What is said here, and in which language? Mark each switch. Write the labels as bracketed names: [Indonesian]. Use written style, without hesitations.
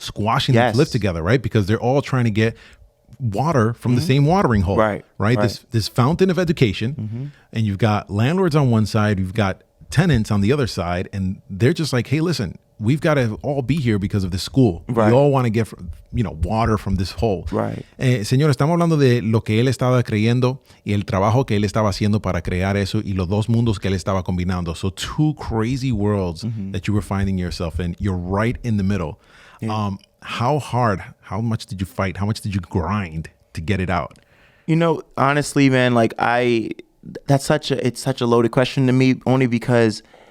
[English] squashing them to live together, right? Because they're all trying to get water from the same watering hole, right? This fountain of education, and you've got landlords on one side, you've got tenants on the other side, and they're just like, hey, listen, we've got to all be here because of this school. Right. We all want to get, water from this hole. Right. [Spanish] Señor, estamos hablando de lo que él estaba creyendo y el trabajo que él estaba haciendo para crear eso y los 2 mundos que él estaba combinando. [English] So 2 crazy worlds that you were finding yourself in. You're right in the middle. Yeah. How much did you fight? How much did you grind to get it out? Honestly, man, it's such a loaded question to me, only because